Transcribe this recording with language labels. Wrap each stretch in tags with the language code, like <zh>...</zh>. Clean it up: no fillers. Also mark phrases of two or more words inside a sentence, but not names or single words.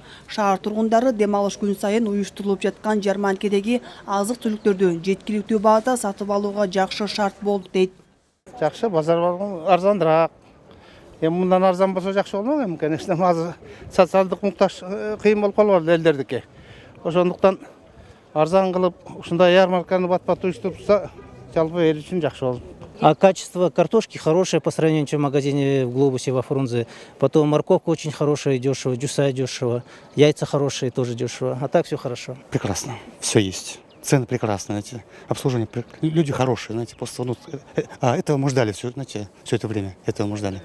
<ky>Шаар тургундары дем алыш күн сайын уюштурулуп жаткан жарманкедеги азык-түлүктөрдү жеткиликтүү баада сатып алууга жакшы шарт болду дейт. Жакшы, базар арзандыраак. Мындан арзан болсо жакшы болмок эми, конечно, азыр социалдык муктаж кыйын болуп калбады элдердики. Ошондуктан арзан кылып, ушундай ярмарканы бат-бат уюштурса, жалпы эл үчүн жакшы болот.</ky> <ru>А качество картошки хорошее по сравнению с магазине в Глобусе, во Фрунзе. Потом морковка очень хорошая, дешево, дюса дешево, яйца хорошие, тоже дешево. А так все хорошо. Прекрасно, все есть. Цены прекрасные, знаете, обслуживание, люди хорошие, знаете, просто этого мы ждали все, знаете, все это время, этого мы ждали.</ru>